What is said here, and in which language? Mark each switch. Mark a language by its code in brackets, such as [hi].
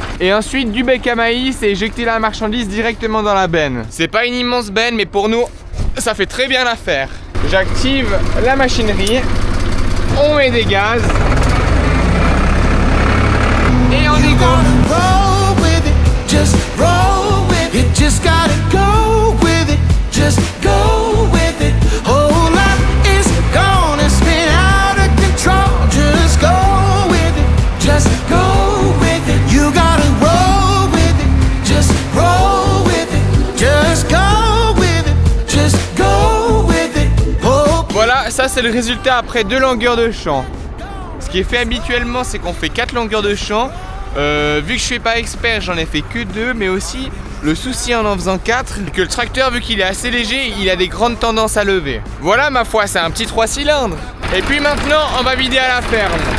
[fr] Et ensuite du bec à maïs et éjecter la marchandise directement dans la benne. C'est pas une immense benne, mais pour nous ça fait très bien l'affaire. J'active la machinerie, on met des gaz et on est go. [en] Just roll with it, just gotta go with it, just go with it. Whole life is gonna spin out of control. Just go with it, just go with it. You gotta roll with it, just roll with it, just go with it, just go with it. Oh. [fr] Voilà, ça c'est le résultat après 2 longueurs de champ. Ce qui est fait habituellement, c'est qu'on fait 4 longueurs de champ. Vu que je suis pas expert, j'en ai fait que 2, mais aussi le souci en faisant 4, c'est que le tracteur, vu qu'il est assez léger, il a des grandes tendances à lever. Voilà, ma foi, c'est un petit 3 cylindres. Et puis maintenant, on va vider à la ferme.